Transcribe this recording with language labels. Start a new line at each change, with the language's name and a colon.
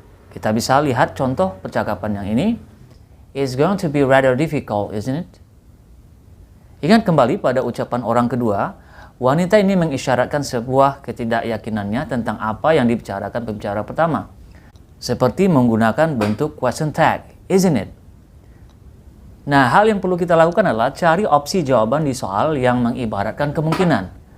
Indonesian: Kita bisa lihat contoh percakapan yang ini.
English: It's going to be rather difficult, isn't it?
Indonesian: Ingat kembali pada ucapan orang kedua, wanita ini mengisyaratkan sebuah ketidakyakinannya tentang apa yang dibicarakan pembicara pertama. Seperti menggunakan bentuk question tag,
English: isn't it?
Indonesian: Nah, hal yang perlu kita lakukan adalah cari opsi jawaban di soal yang mengibaratkan kemungkinan.